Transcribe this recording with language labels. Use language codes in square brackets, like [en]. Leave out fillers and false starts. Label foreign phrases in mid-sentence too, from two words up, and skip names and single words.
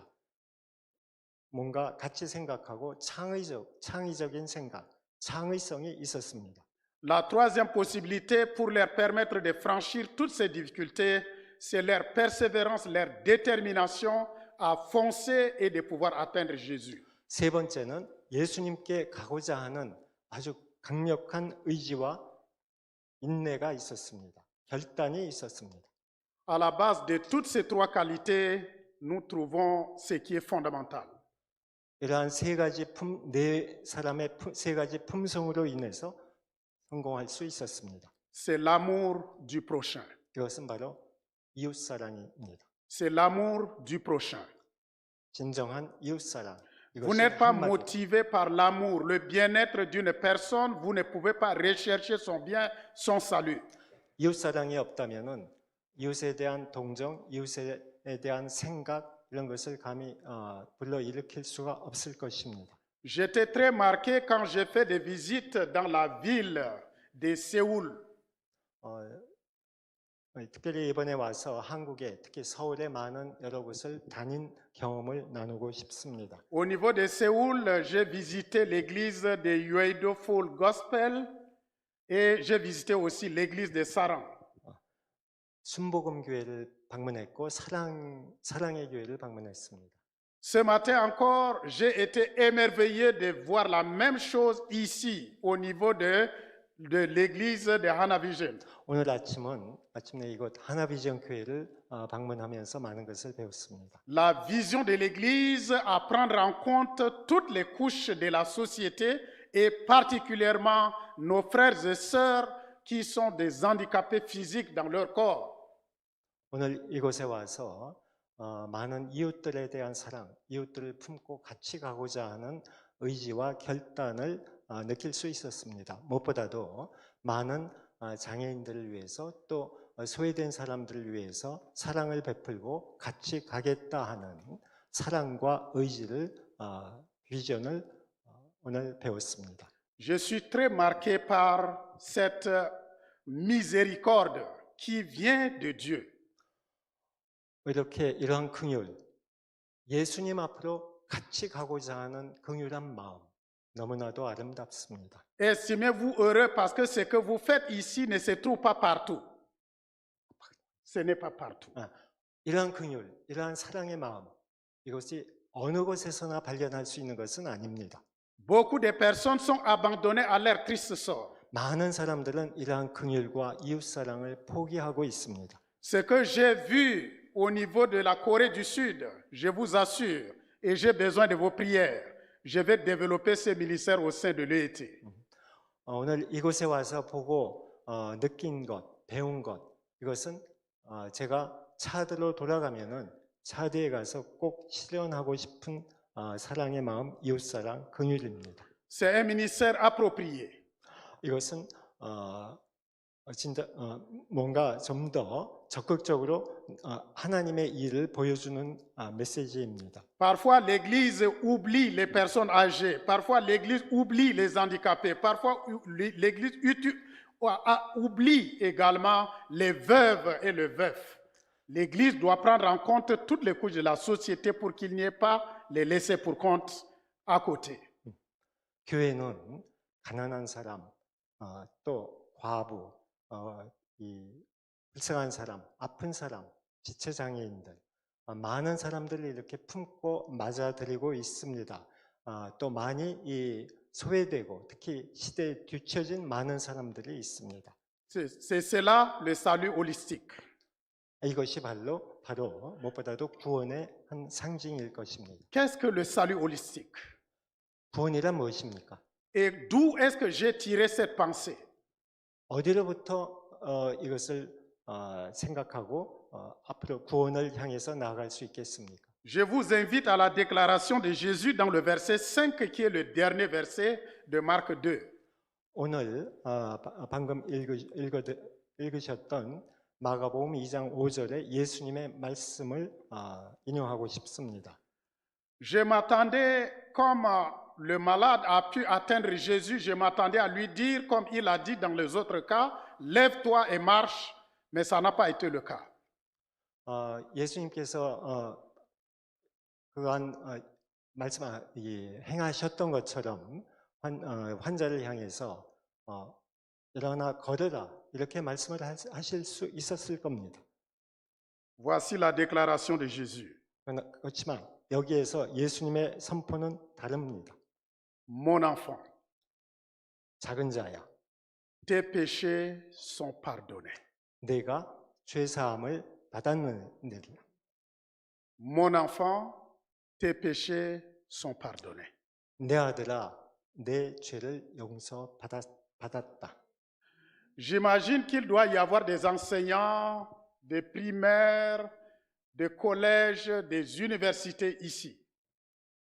[ko] 뭔가 같이 생각하고 창의적인 생각, 창의성이 있었습니다. [fr] La troisième possibilité pour leur permettre de franchir toutes ces difficultés, c'est leur persévérance, leur détermination à foncer et de pouvoir atteindre Jésus. [ko] 세 번째는 예수님께 가고자 하는 아주 강력한 의지와 인내가 있었습니다. 결단이 있었습니다. [fr] À la base de toutes ces trois qualités, nous trouvons ce qui est fondamental. [ko] 이러한 네 사람의 세 가지 품성으로 인해서 성공할 수 있었습니다. [fr] C'est l'amour du prochain. [ko] 이것은 바로 이웃사랑입니다. [fr] C'est l'amour du prochain. [ko] 진정한 이웃사랑. [fr] Vous [ko] 이것이 [fr] n'êtes pas [ko] 한마디로 [fr] motivé par l'amour, le bien-être d'une personne, vous ne pouvez pas rechercher son bien, son salut. [ko] 이웃 사랑이 없다면은 이웃에 대한 동정, 이웃에 대한 생각 이런 것을 감히 불러일으킬 수가 없을 것입니다. [fr] J'étais très marqué quand j'ai fait des visites dans la ville de Séoul. [ko] 특별히 이번에 와서 한국에 특히 서울에 많은 여러 곳을 다닌 경험을 나누고 싶습니다. [fr] Au niveau de Séoul, j'ai visité l'église de Yeouido Full Gospel et j'ai visité aussi l'église de Sarang. [ko] 순복음 교회를 방문했고 사랑의 교회를 방문했습니다. [fr] Ce matin encore, j'ai été émerveillé de voir la même chose ici au niveau de l'église de Hanavision. [ko] 오늘 아침은 마침내 이곳 하나비전 교회를 방문하면서 많은 것을 배웠습니다. [fr] La vision de l'église à prendre en compte toutes les couches de la société et particulièrement nos frères et sœurs qui sont des handicapés physiques dans leur corps. [ko] 오늘 이곳에 와서 많은 이웃들에 대한 사랑, 이웃들을 품고 같이 가고자 하는 의지와 결단을 느낄 수 있었습니다. 무엇보다도 많은 장애인들을 위해서 또 소외된 사람들을 위해서 사랑을 베풀고 같이 가겠다 하는 사랑과 의지를 비전을 오늘 배웠습니다. [fr] Je suis très marqué par cette miséricorde qui vient de Dieu. [ko] 이렇게 이러한 긍휼, 예수님 앞으로 같이 가고자 하는 긍휼한 마음 너무나도 아름답습니다. [fr] Estimez-vous heureux parce que ce que vous faites ici ne se trouve pas partout. Ce n'est pas partout. [ko] 이러한 긍휼, 이러한 사랑의 마음 이것이 어느 곳에서나 발견할 수 있는 것은 아닙니다. [fr] Beaucoup de personnes sont abandonnées à leur triste sort. [ko] 많은 사람들은 이러한 긍휼과 이웃 사랑을 포기하고 있습니다. [fr] Ce que j'ai vu au niveau de la Corée du Sud, je vous assure, et j'ai besoin de vos prières, je vais développer ce ministère au sein de l'EET. [ko] 오늘 이곳에 와서 보고 느낀 것, 배운 것 이것은 제가 차드로 돌아가면은 차드에 가서 꼭 실현하고 싶은 사랑의 마음, 이웃 사랑, 긍휼입니다. [fr] C'est un ministère approprié. [ko] 이것은 진짜 뭔가 좀 더 적극적으로 하나님의 일을 보여주는 메시지입니다. [fr] Parfois, l'Église oublie les personnes âgées. Parfois, l'Église oublie les handicapés. Parfois, l'Église oublie également les veuves et les veufs. L'Église doit prendre en compte toutes les couches de la société pour qu'il n'y ait pas les laissés pour compte à côté. [ko] 교회는 가난한 사람, 또 과부, 이 불쌍한 사람, 아픈 사람, 지체장애인들, 많은 사람들을 이렇게 품고 맞아들이고 있습니다. 또 많이 이 소외되고 특히 시대에 뒤처진 많은 사람들이 있습니다. [fr] C'est cela le salut holistique. [ko] 이것이 바로 무엇보다도 구원의 한 상징일 것입니다. [fr] Qu'est-ce que le salut holistique? [ko] 구원이란 무엇입니까? [fr] Et d'où est-ce que j'ai tiré cette pensée? [ko] 어디로부터 이것을 생각하고 앞으로 구원을 향해서 나아갈 수 있겠습니까? [fr] Je vous invite à la déclaration de Jésus dans le verset 5 qui est le dernier verset de Marc 2. [ko] 오늘 방금 읽으셨던 마가복음 2장 5절에 예수님의 말씀을 인용하고 싶습니다. [fr] Je m'attendais, comme le malade a pu atteindre Jésus, je m'attendais à lui dire, comme il a dit dans les autres cas, lève-toi et marche, mais ça n'a pas été le cas. [ko] 예수님께서 그한 말씀 행하셨던 것처럼 환자를 향해서 일어나 걸으라 이렇게 말씀을 하실 수 있었을 겁니다. [fr] Voici la déclaration de Jésus. [ko] 그렇지만 여기에서 예수님의 선포는 다릅니다. [fr] Mon enfant, [ko] 작은 자야, [fr] tes péchés sont pardonnés. [ko] 내가 죄 사함을 받았느니라. [fr] Mon enfant, tes péchés sont pardonnés. [ko] 내 아들아, 내 죄를 용서받았다. [fr] J'imagine qu'il doit y avoir des enseignants, des primaires, des collèges, des universités ici.